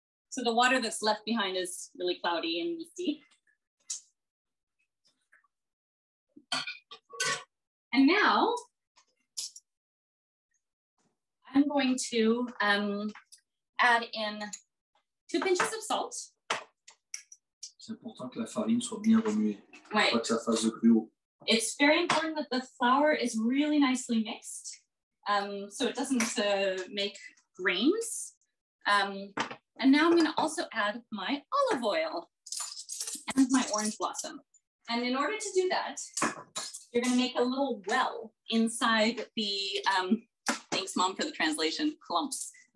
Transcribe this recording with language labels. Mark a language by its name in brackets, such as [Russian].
[English] So the water that's left behind is really cloudy and yeasty. And now I'm going to add in 2 pinches of salt. [French] C'est important que la farine soit bien remuée. [English] Right. [French] Pas que ça fasse de gruau. [English] It's very important that the flour is really nicely mixed, so it doesn't make grains. And now I'm going to also add my olive oil and my orange blossom. And in order to do that, you're going to make a little well inside the, thanks Mom for the translation, clumps.